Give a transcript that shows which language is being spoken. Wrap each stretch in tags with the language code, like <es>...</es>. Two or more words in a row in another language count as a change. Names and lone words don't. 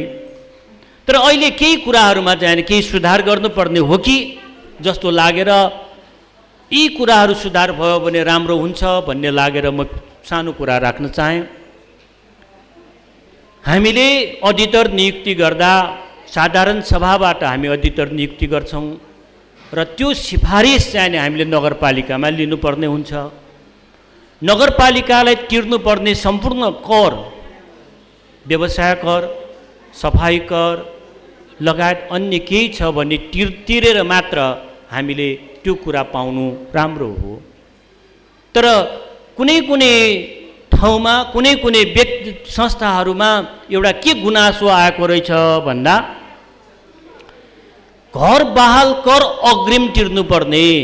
<ne>तर अहिले केही कुराहरूमा चाहिँ केही सुधार गर्नुपर्ने हो कि जस्तो लागेर यी कुराहरू सुधार भयो भने राम्रो हुन्छ भन्ने लागेर म सानो कुरा राख्न चाहेँ। हामीले अडिटर नियुक्ति गर्दा साधारण सभाबाट हामी अडिटर नियुक्ति गर्छौँ र त्यो सिफारिस चाहिँ हामीले नगरपालिकामा लिनुपर्ने हुन्छ। नगरपालिकालाई तिर्नुपर्ने सम्पूर्ण कर, व्यवसाय कर, सफाई कर लगायत अन्य केही छ भने तिरेर मात्र हामीले त्यो कुरा पाउनु राम्रो हो। तर कुनै कुनै ठाउँमा, कुनै कुनै व्यक्ति संस्थाहरूमा एउटा के गुनासो आएको रहेछ भन्दा घर बहाल कर अग्रिम तिर्नुपर्ने।</ne>